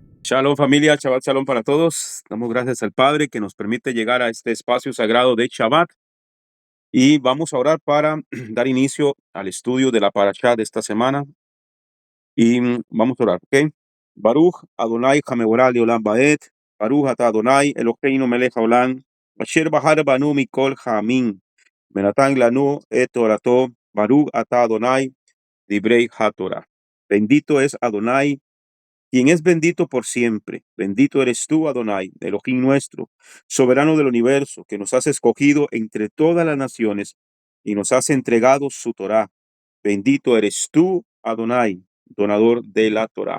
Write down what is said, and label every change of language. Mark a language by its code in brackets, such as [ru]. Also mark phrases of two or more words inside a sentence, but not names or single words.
[es] Shalom familia, [he] שבת שלום [es] para todos. Damos gracias al Padre que nos permite llegar a este espacio sagrado de Shabbat y vamos a orar para dar inicio al estudio de la parashá de esta semana y vamos a orar, ¿ok? [he] ברוך אדוני המבורך לעולם ועד ברוך אתה אדוני אלוהינו מלך העולם אשר בחר בנו מכל העמים ונתן לנו את תורתו ברוך אתה אדוני דברי התורה. [es] Bendito es Adonai, quien es bendito por siempre. Bendito eres tú, Adonai, Elohim nuestro, soberano del universo, que nos has escogido entre todas las naciones y nos has entregado su Torá. Bendito eres tú, Adonai, donador de la Torá.